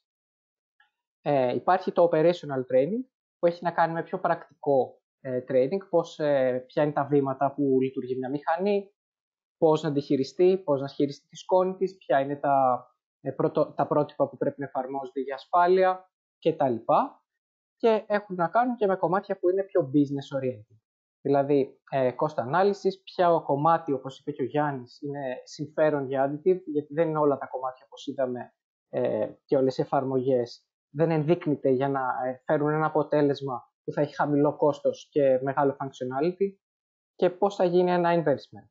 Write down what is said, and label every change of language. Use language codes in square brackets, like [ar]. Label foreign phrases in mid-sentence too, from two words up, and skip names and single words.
[el] Υπάρχει το [en] operational training, [el] που έχει να κάνει με πιο πρακτικό training, ποια είναι τα βήματα που λειτουργεί μια μηχανή, πώς να τη χειριστεί, πώς να χειριστεί τη σκόνη της, ποια είναι τα πρότυπα που πρέπει να εφαρμόζονται για ασφάλεια κτλ. Και έχουν να κάνουν και με κομμάτια που είναι πιο [en] business oriented. [el] Δηλαδή, [en] cost analysis, [el] ποια κομμάτι, όπως είπε και ο Γιάννης, είναι συμφέρον για additive, γιατί δεν είναι όλα τα κομμάτια, όπως είδαμε, και όλες οι εφαρμογές δεν ενδείκνυται για να φέρουν ένα αποτέλεσμα που θα έχει χαμηλό κόστος και μεγάλο functionality, και πώς θα γίνει ένα investment.